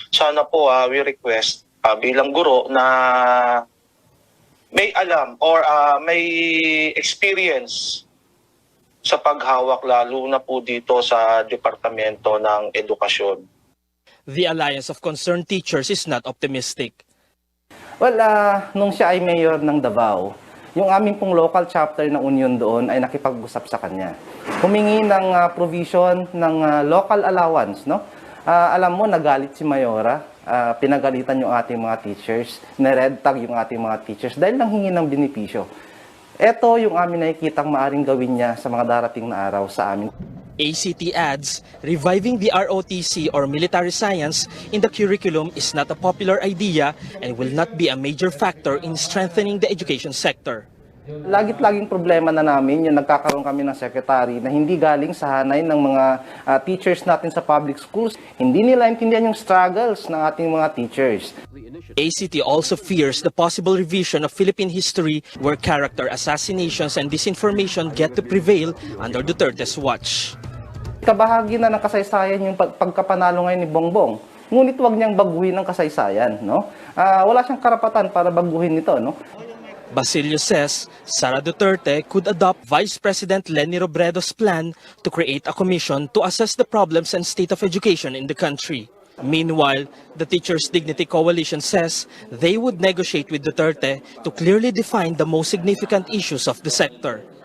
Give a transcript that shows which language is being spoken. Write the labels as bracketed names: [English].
[Filipino] Sana po [English] we request [Filipino] bilang guro na may alam or may experience sa paghawak lalo na po dito sa Departamento ng Edukasyon. [English] The Alliance of Concerned Teachers is not optimistic. [Filipino] Well, nung siya ay mayor ng Davao, yung aming pong local chapter ng Union doon ay nakipag-usap sa kanya. Humingi ng provision ng local allowance, no? Alam mo, nagalit si Mayora, pinagalitan yung ating mga teachers, na-red tag yung ating mga teachers dahil lang hingi ng benepisyo. Ito yung amin nakikitang maaring gawin niya sa mga darating na araw sa amin. [English] ACT adds, reviving the ROTC or military science in the curriculum is not a popular idea and will not be a major factor in strengthening the education sector. [Filipino] Laging problema na namin yung nagkakaroon kami ng secretary na hindi galing sa hanay ng mga teachers natin sa public schools. Hindi nila intindihan yung struggles ng ating mga teachers. [English] ACT also fears the possible revision of Philippine history where character assassinations and disinformation get to prevail under Duterte's watch. [Filipino] Kabahagi na ng kasaysayan yung pagkapanalo ngayon ni Bongbong. Ngunit huwag niyang baguhin ang kasaysayan, no? Wala siyang karapatan para baguhin ito, no? [English] Basilio says Sara Duterte could adopt Vice President Leni Robredo's plan to create a commission to assess the problems and state of education in the country. Meanwhile, the Teachers Dignity Coalition says they would negotiate with Duterte to clearly define the most significant issues of the sector.